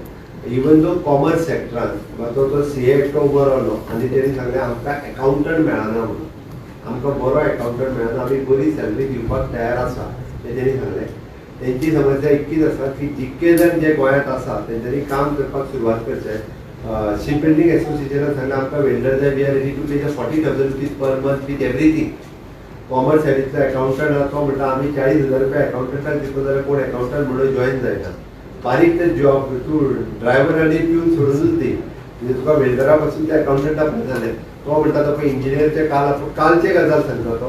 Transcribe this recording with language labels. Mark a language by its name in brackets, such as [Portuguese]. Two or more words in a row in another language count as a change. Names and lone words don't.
[English] even though commerce [Konkani] सेक्टरांत तो CA एकटो उबो रावलो आनी तेणी सांगलें आमकां अकावंटंट मेळना म्हणून. आमकां बरो अकावंटंट मेळना, आमी बरी सॅलरी दिवपाक तयार आसा हें तेणी सांगलें. तेंची समस्या इतकीच आसा की जितके जण जे गोंयांत आसा तेंच्यांनी काम करपाक सुरवात करचें. [English] ship building [Konkani] एसोसिएशनान सांगलें आमकां वेंडर जाय, [English] we are ready to pay 40,000 rupees per month with everything. [Konkani] कॉमर्स सायडीतलो अकावंटंट आसा तो म्हणटा आमी 40,000 रुपया अकावंटंटाक दितो जाल्यार कोण अकावंटंट म्हणून जॉईन जायना. बारीक ते जॉब तूं ड्रायव्हर आनी पिवन सोडूनच दी, म्हणजे तुका वेल्डरा पासून ते अकावंटंटा पर्यंत जालें. तो म्हणटा तो इंजिनियरचे कालचे गजाल सांगता तो.